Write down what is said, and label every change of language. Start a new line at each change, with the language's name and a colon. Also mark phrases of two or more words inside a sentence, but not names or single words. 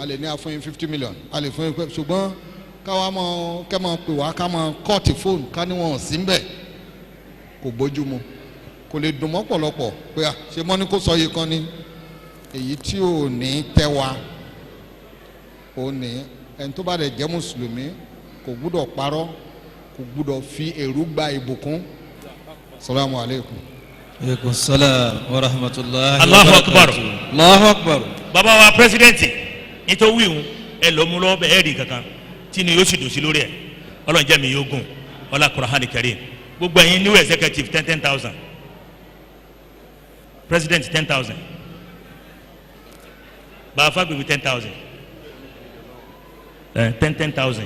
Yoruba: lè ní a fún yín 50 million a lè fún yín ṣùgbọ́n káwa mọ kẹ́ mọ pè wá ká mọ kọ́ọ̀tì fóònù ká ní wọn ò sí ń bẹ̀ kò bójú mu kò lè dùn mọ́ pọ̀lọpọ̀ pé à ṣe mọ́ ní kó sọ yìí kan ní èyí tí ò ní tẹ́ wa ò ní ẹni tó bá dẹ̀ jẹ́ mùsùlùmí kò gbúdọ̀ parọ́ kò gbúdọ̀ fi èrú gba ìbùkún.
Arabic: السلام عليكم. عليكم السلام ورحمة الله. الله أكبر. الله أكبر.
Yoruba: Bàbá wa pírẹsidẹ́ǹtì nítorí wíwùn ẹ lọ mú lọ bẹ́ẹ̀ rí kankan tí ni yóò sì dùn sí lórí ẹ̀ ọlọ́run jẹ́ mi yóò gùn ọlá Qur'an Karim gbogbo ẹ̀yin
English: new executive
Yoruba: 10,000 president 10,000 bàbá fagbemi 10,000 10,000.